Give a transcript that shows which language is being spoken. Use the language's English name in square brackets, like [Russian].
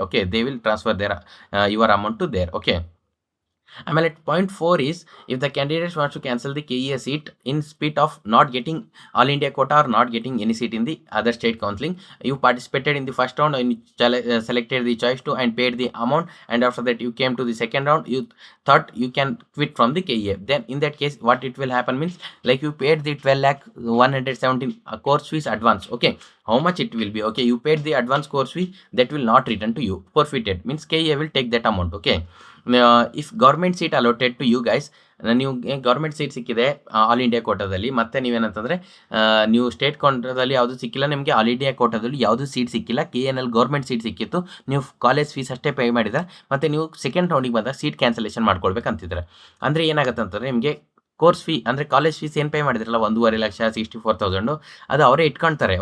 [English] Okay, they will transfer their your amount to there. Okay. ಆಮೇಲೆ point 4 is if the candidates wants to cancel the K A seat in spite of not getting all India quota or not getting any seat in the other state counselling, you participated in the first round and selected the choice to and paid the amount, and after that you came to the second round, you thought you can quit from the KEA. Then in that case what it will happen means, like you paid the 12 lakh 117 course fees advance. Okay, how much it will be? Okay, you paid the advance course fee, that will not return to you, forfeited means KEA will take that amount. Okay. If government seat allotted to you guys, [Kannada] ನೀವು government seat ಸಿಕ್ಕಿದೆ all India ಕೋಟಾದಲ್ಲಿ, ಮತ್ತು ನೀವೇನಂತಂದರೆ ನೀವು state ಕೋಟಾದಲ್ಲಿ ಯಾವುದು ಸಿಕ್ಕಿಲ್ಲ, ನಿಮಗೆ all India ಕೋಟಾದಲ್ಲಿ ಯಾವುದು ಸೀಟ್ ಸಿಕ್ಕಿಲ್ಲ, KNL ಗೌರ್ಮೆಂಟ್ ಸೀಟ್ ಸಿಕ್ಕಿತ್ತು, ನೀವು ಕಾಲೇಜ್ ಫೀಸ್ ಅಷ್ಟೇ ಪೇ ಮಾಡಿದ್ರೆ, ಮತ್ತು ನೀವು ಸೆಕೆಂಡ್ ರೌಂಡಿಗೆ ಬಂದಾಗ ಸೀಟ್ ಕ್ಯಾನ್ಸಲೇಷನ್ ಮಾಡ್ಕೊಳ್ಬೇಕಂತಿದ್ರೆ, ಅಂದರೆ ಏನಾಗುತ್ತೆ ಅಂತಂದರೆ ನಿಮಗೆ ಕೋರ್ಸ್ ಫೀ ಅಂದರೆ ಕಾಲೇಜ್ ಫೀಸ್ ಏನು ಪೇ ಮಾಡಿದ್ರಲ್ಲ 1.5 ಲಕ್ಷ 64,000 ಅದು ಅವರೇ ಇಟ್ಕೊಳ್ತಾರೆ.